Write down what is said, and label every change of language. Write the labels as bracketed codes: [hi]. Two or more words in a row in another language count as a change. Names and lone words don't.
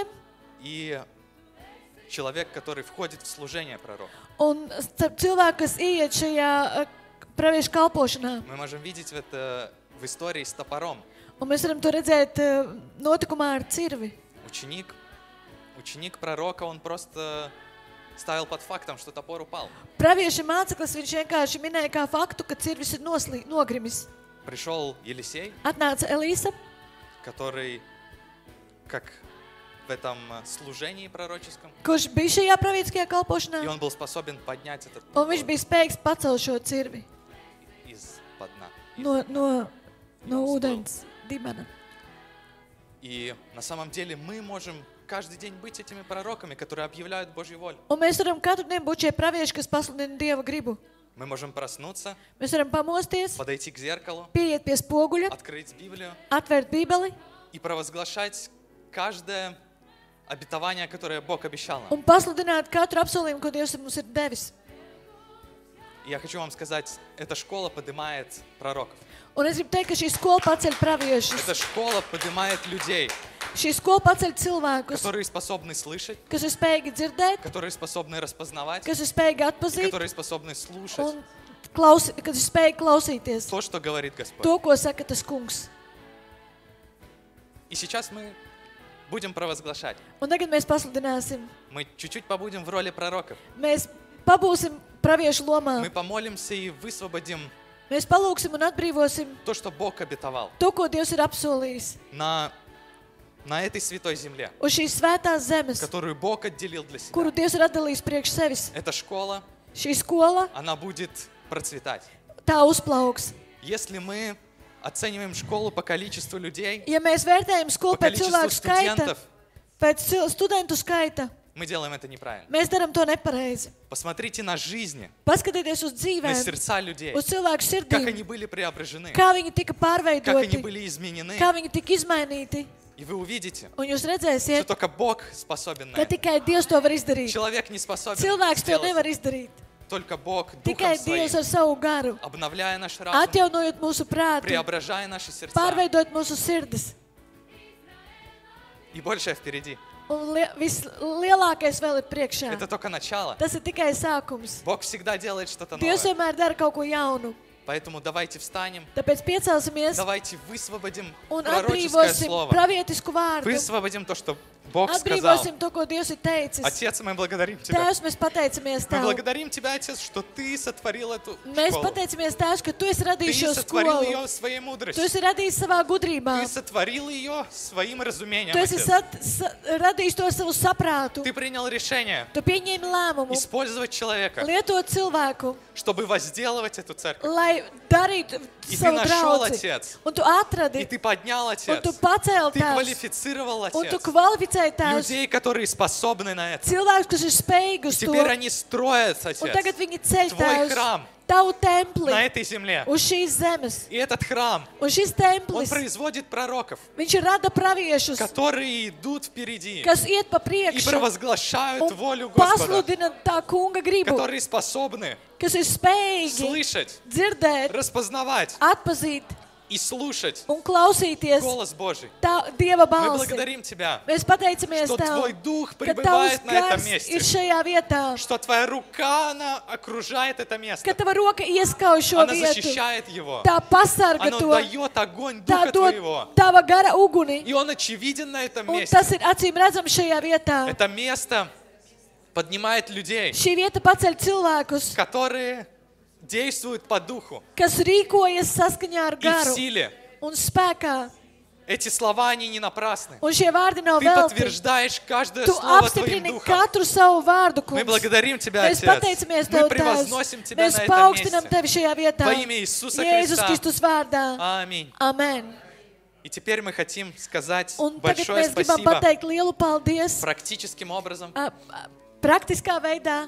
[ru] и человек, который входит в служение пророка. [lv] un starp cilvēku, kas ieiet šajā praviešu kalpošanā. [ru] Мы можем видеть это в истории с топором. [lv] Un mēs varam to redzēt notikumā ar cirvi. [ru] Ученик пророка, он просто ставил под фактом, что топор упал. [lv] Pravieša māceklis, viņš vienkārši minēja kā faktu, ka cirvis ir nogrimis. [ru] Пришел Елисей, [lv] Atnāca Elīsa, [ru] который, как в этом служении пророческом, [lv] kurš bija šajā pravietiskajā kalpošanā, [ru] и он был способен поднять этот [lv] un [ru] топор [lv] viņš bija spējīgs pacelt šo cirvi [ru] из-под дна. [lv] no ūdens dibena. [ru] И на самом деле мы можем каждый день быть этими пророками, которые объявляют Божью волю. [lv] Un mēs varam katru dienu būt šie pravieši, kas pasludina Dieva gribu. [ru] Мы можем проснуться, [lv] Mēs varam pamosties, [ru] подойти к зеркалу, [lv] pieiet pie spoguļa, [ru] открыть Библию [lv] atvērt Bībeli [ru] и провозглашать каждое обетование, которое Бог обещал нам. [lv] un pasludināt katru apsolījumu, ko Dievs mums ir devis. [ru] И я хочу вам сказать, эта школа поднимает пророков. [lv] Un es gribu teikt, ka šī skola paceļ praviešus. [ru] Эта школа поднимает людей, [lv] Šī skola paceļ cilvēkus, [ru] которые способны слышать, [lv] kas ir spējīgi dzirdēt, [ru] которые способны распознавать, [lv] kas ir spējīgi [ru] и [lv] atpazīt [ru] которые способны слушать [lv] un kas ir spējīgi klausīties [ru] то, что говорит Господь. [lv] to, ko saka tas kungs. [ru] И сейчас мы будем провозглашать. [lv] Un tagad mēs pasludināsim. [ru] Мы чуть-чуть побудем в роли пророков. [lv] Mēs pabūsim praviešu lomā. [ru] Мы помолимся и высвободим [lv] Mēs palūksim un atbrīvosim [ru] то, что Бог обетовал [lv] to, ko Dievs ir apsolījis [ru] на этой святой земле, [lv] uz šīs svētās zemes, [ru] которую Бог отделил для себя. [lv] kuru Dievs ir atdalījis priekš sevis. [ru] Эта школа, [lv] Šī skola, [ru] она будет процветать. [lv] tā uzplauks. [ru] Если мы оцениваем школу по количеству людей, [lv] Ja mēs vērtējam skolu [ru] по [lv] pēc [ru] количеству [lv] cilvēku skaita, [ru] студентов, [lv] pēc studentu skaita, [ru] мы делаем это неправильно. [lv] mēs darām to nepareizi. [ru] Посмотрите на жизни, [lv] Paskatieties uz [ru] на [lv] dzīvēm, [ru] сердца людей, [lv] uz cilvēku [ru] как [lv] sirdīm, [ru] они были преображены, [lv] kā viņi tika [ru] как они [lv] pārveidoti, [ru] были изменены. [lv] kā viņi tika izmainīti. [ru] И вы увидите, [lv] Un jūs [ru] что [lv] redzēsiet, [ru] только Бог способен на [lv] ka [ru] это. [lv] tikai Dievs to var izdarīt. [ru] Человек не способен [lv] Cilvēks to [ru] сделать [lv] nevar [ru] это. [lv] izdarīt. [ru] Только Бог [lv] Tikai [ru] Духом [lv] Dievs [ru] Своим, [lv] ar savu garu, [ru] обновляя наш разум, [lv] atjaunojot mūsu prātu, [ru] преображая наши сердца. [lv] pārveidot mūsu sirdis. [ru] И большее впереди. [lv] Un vislielākais vēl ir priekšā. [ru] Это только начало. [lv] Tas ir tikai sākums. [ru] Бог всегда делает что-то [lv] Dievs [ru] новое. [lv] vienmēr dara kaut ko jaunu. [ru] Поэтому давайте встанем, [lv] Tāpēc piecelsimies [ru] давайте высвободим [lv] un [ru] пророческое [lv] atbrīvosim [ru] слово. [lv] pravietisku vārdu. [ru] Высвободим то, что Бог сказал. [lv] Atbrīvosim to, ko Dievs ir teicis. [ru] Отец, мы благодарим Тебя. [lv] Tēvs, mēs pateicamies [ru] Мы [lv] Tev. [ru] благодарим Тебя, Отец, что Ты сотворил эту [lv] Mēs [ru] школу. [lv] pateicamies Tēvs, ka Tu esi [ru] Ты [lv] radījis šo [ru] сотворил [lv] skolu. [ru] ее своей [lv] Tu [ru] мудростью. [lv] esi radījis savā gudrībā. [ru] Ты сотворил ее своим разумением, [lv] Tu esi [ru] Отец. [lv] radījis to savu saprātu. [ru] Ты принял решение [lv] Tu pieņēmi lēmumu [ru] использовать человека, [lv] lietot cilvēku, [ru] чтобы возделывать эту церковь. [lv] lai darītu [ru] И ты [lv] savu [ru] нашел, [lv] draudzi. [ru] Отец. [lv] Un tu [ru] И [lv] atradi, [ru] Ты поднял, [lv] un [ru] Отец. [lv] tu pacēli [ru] Ты [lv] Tēvs. [ru] квалифицировал, [lv] Un tu [ru] Отец. [lv] kvalificēji Tēvs. [ru] Людей, которые способны на это. [lv] Cilvēks, kas ir spējīgi uz to. [ru] Теперь они строят, [lv] Un tagad [ru] Отец, [lv] viņi ceļ [ru] Tvoj [lv] Tēvs [ru] храм [lv] tavu templi [ru] на этой земле. [lv] uz šīs zemes. [ru] И этот храм, [lv] Un šis [ru] он [lv] templis, [ru] производит пророков, [lv] viņš rada praviešus, [ru] которые идут впереди [lv] kas iet pa [ru] и [lv] priekšu [ru] провозглашают волю Господа, [lv] pasludina tā kunga gribu, [ru] которые способны [lv] kas ir spējīgi [ru] слышать, [lv] dzirdēt, [ru] распознавать [lv] atpazīt [ru] и слушать [lv] un klausīties [ru] голос Божий. [lv] tā Dieva [ru] Мы [lv] balsi. [ru] благодарим Тебя, [lv] Mēs pateicamies [ru] что [lv] Tev, [ru] Твой Дух [lv] ka Tavs [ru] пребывает на этом [lv] gars ir [ru] месте, [lv] šajā vietā, [ru] что Твоя рука, она окружает это [lv] ka [ru] место, [lv] Tava roka ieskauj šo [ru] она [lv] vietu, [ru] защищает его, [lv] tā pasarga [ru] она [lv] to, [ru] дает огонь [lv] tā [ru] Духа [lv] dod [ru] Твоего, [lv] Tava gara uguni. [ru] и он очевиден на этом [lv] Un [ru] месте. [lv] tas ir acīm redzams šajā vietā. [ru] Это место поднимает людей, [lv] Šī vieta paceļ cilvēkus, [ru] которые действуют по духу [lv] kas rīkojas saskaņā ar [ru] и в [lv] garu [ru] силе. [lv] un spēkā. [ru] Эти слова, они не напрасны. [lv] Un šie vārdi nav [ru] Ты [lv] velti. [ru] подтверждаешь каждое [lv] Tu [ru] слово Твоим [lv] apstiprini [ru] Духом. [lv] katru savu vārdu, [ru] Мы [lv] kungs. [ru] благодарим Тебя, [lv] Mēs [ru] Отец. [lv] pateicamies [ru] Мы [lv] Tev, Tēvs. [ru] превозносим Тебя [lv] Mēs [ru] на этом [lv] paaugstinām [ru] месте. [lv] Tevi šajā vietā. [ru] Во имя Иисуса [lv] Jēzus [ru] Христа. [lv] Kristus vārdā. [ru] Аминь. [lv] Amen. [ru] И теперь мы хотим сказать [lv] Un tagad [ru] большое [lv] mēs gribam [ru] спасибо [lv] pateikt lielu paldies [ru] практическим образом. [lv] praktiskā veidā.